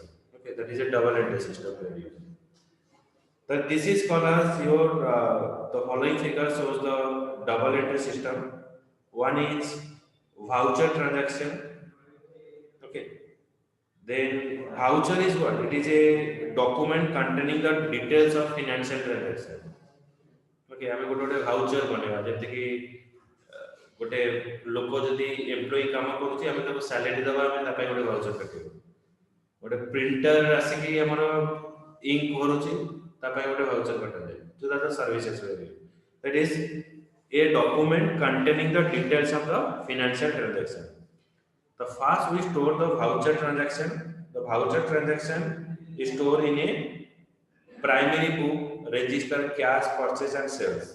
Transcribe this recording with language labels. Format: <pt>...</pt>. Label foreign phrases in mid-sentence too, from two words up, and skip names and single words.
<en>Okay, that is a double entry system we are using. That this is called as your the following figure shows the double entry system. One is voucher transaction. Okay, then voucher is what? It is a document containing the details of financial transaction.</en> <or>Okay, ଆମେ ଗୋଟେ ଗୋଟେ ଭାଉଚର ବନେଇବା ଯେମିତି କି ଗୋଟେ ଲୋକ ଯଦି ଏମ୍ପ୍ଲୟି କାମ କରୁଛି ଆମେ ତାକୁ ସାଲାରୀ ଦେବା ଆମେ ତା ପାଇଁ ଗୋଟେ ଭାଉଚର କାଟିବୁ ଗୋଟେ ପ୍ରିଣ୍ଟର ଆସିକି ଆମର ଇଙ୍କ ଭରୁଛି ତା ପାଇଁ ଗୋଟେ ଭାଉଚର କାଟାଯାଏ ଯୋଉଟା ତ ସର୍ଭିସେସ୍ ରହିବ</or> <en>that is a document containing the details of the financial transaction. The first we store the voucher transaction. The voucher transaction is stored in a primary book register cash purchase and sales.</en>